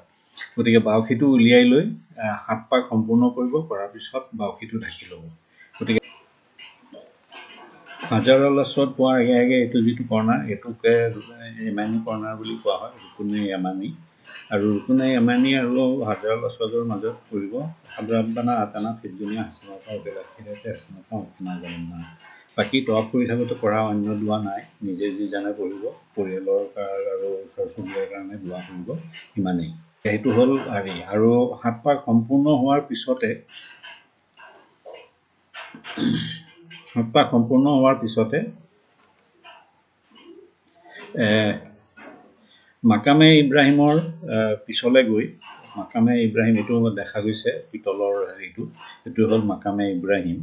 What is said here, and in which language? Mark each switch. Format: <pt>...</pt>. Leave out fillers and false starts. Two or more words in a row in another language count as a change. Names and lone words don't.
<as>গতিকে বাউসীটো উলিয়াই লৈ 7 পাক সম্পূৰ্ণ কৰিব, কৰাৰ পিছত বাউসীটো ঢাকি ল'ব। গতিকে হাজাৰুল আসৱাদ পোৱাৰ আগে আগে এইটো যিটো কৰ্ণাৰ এইটোকে য়েমানী কৰ্ণাৰ বুলি কোৱা হয়, ৰুকুনে য়েমানী। আৰু ৰুকুনে য়েমানী আৰু হাজাৰুল আসৱাদৰ মাজত পৰিব</as> <ar>ربنا آتنا في الدنيا حسنة وفي الآخرة حسنة وقنا عذاب النار.</ar> <as>বাকী তৱাফ কৰি থাকোঁতে পঢ়া অন্য দোৱা নাই, নিজে যি জানে পঢ়িব, পৰিয়ালৰ আৰু ওচৰ চুবুৰীয়াৰ কাৰণে দোৱা কৰিব, ইমানেই। সেইটো হ'ল আৰু 7 পাক সম্পূৰ্ণ হোৱাৰ পিছতে মাকামে ইব্ৰাহিমৰ পিছলৈ গৈ মাকামে ইব্ৰাহিম এইটো দেখা গৈছে পিতলৰ এইটো হ'ল মাকামে ইব্ৰাহিম।</as>